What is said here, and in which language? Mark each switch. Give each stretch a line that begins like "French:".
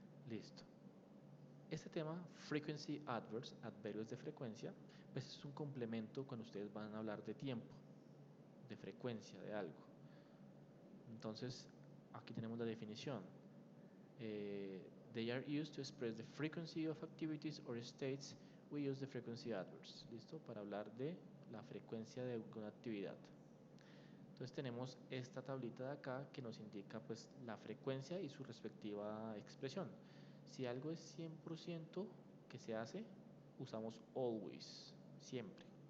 Spanish: Listo. Este tema,
English: frequency adverbs,
Spanish: adverbios de frecuencia, pues es un complemento cuando ustedes van a hablar de tiempo, de frecuencia, de algo. Entonces, aquí tenemos la definición.
English: They are used to express the frequency of activities or states. We use the frequency adverbs.
Spanish: ¿Listo? Para hablar de la frecuencia de alguna actividad. Entonces tenemos esta tablita de acá que nos indica pues la frecuencia y su respectiva expresión. Si algo es 100% que se hace, usamos always, siempre.